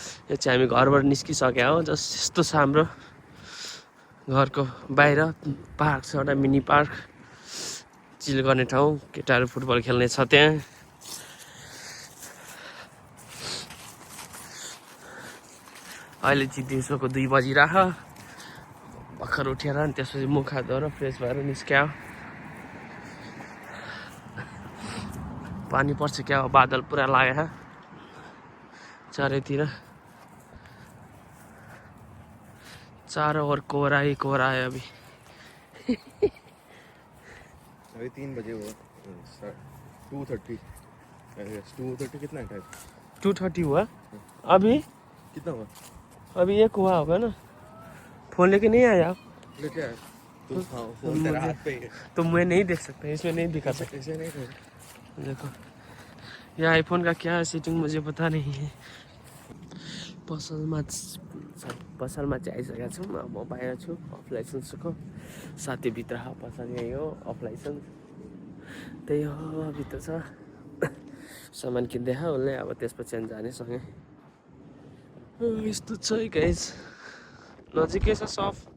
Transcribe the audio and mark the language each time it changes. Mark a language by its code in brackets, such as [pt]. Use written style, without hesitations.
[ne] यो चाहिँ हामी घरबाट निस्किसक्यो हो। जस्ट यस्तो छ हाम्रो घरको बाहिर पार्क छ, एउटा मिनी पार्क, चिल गर्ने ठाउँ, केटाहरू फुटबल खेल्ने छ त्यहाँ। अहिले चाहिँ दिउँसोको 2 बजिरह भर्खर उठेर अनि त्यसपछि मुख हात धोएर फ्रेस भएर निस्क्यो। पानी पर्छ क्या, बादल पुरा लाग्यो चारैतिर, [hi] चारों ओर कोहरा ही कोहरा है अभी। अभी 3 बजे हुआ 2:30 2:30 कितना है? 2:30 हुआ अभी। कितना हुआ? अभी 1 हुआ होगा ना। फोन लेके नहीं आया आप? लेके आया तो फोन तेरा हाथ पे है। तो मैं नहीं देख सकता, इसमें नहीं दिखा सकता। ऐसे नहीं कर। देखो ये आईफोन का क्या सेटिंग मुझे पता नहीं है। [ne] पसलमा चाहिँ आइसकेका छौँ। म बाहिर छु, अफ लाइसेन्सको साथी भित्र पसल यही हो, अफ लाइसेन्स त्यही हो भित्र छ। सामान किन्दै उसले, अब त्यसपछि जाने सँगै। यस्तो छ है गाइज, नजिकै छ सप।